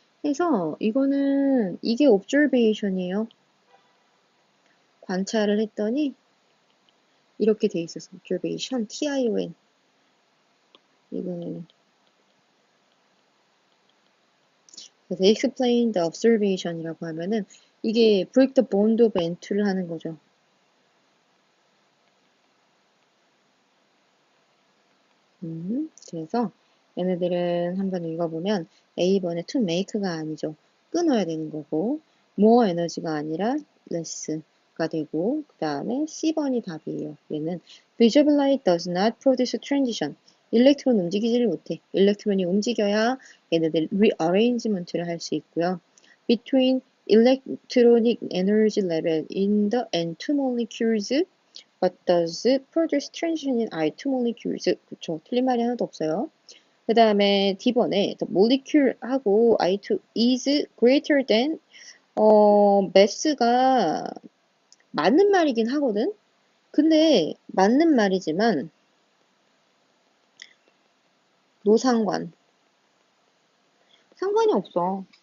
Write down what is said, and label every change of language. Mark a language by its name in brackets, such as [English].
[Korean] 그래서 이거는 이게 observation이에요. 관찰을 했더니 이렇게 돼 있어서 observation, TION 이거는 그래서 [English] explain the observation [Korean] 이라고 하면은 이게 [English] break the bond of N2 [Korean] 를 하는 거죠. 그래서 얘네들은 한번 읽어보면 A번에 [English] to make [Korean] 가 아니죠. 끊어야 되는 거고 more 에너지가 아니라 less가 되고 그 다음에 C번이 답이에요. 얘는 [English] visible light does not produce transition. [Korean] 일렉트론 움직이지를 못해. 일렉트론이 움직여야 얘네들 rearrangement를 할 수 있고요. [English] between electronic energy level in the N2 molecules What does produce transition in I2 molecules? [Korean] 그쵸. 틀린 말이 하나도 없어요. 그 다음에 D번에 [English] the molecule [Korean] 하고 [English] I2 is greater than mass [Korean] 가 맞는 말이긴 하거든. 근데 맞는 말이지만 노상관. 상관이 없어.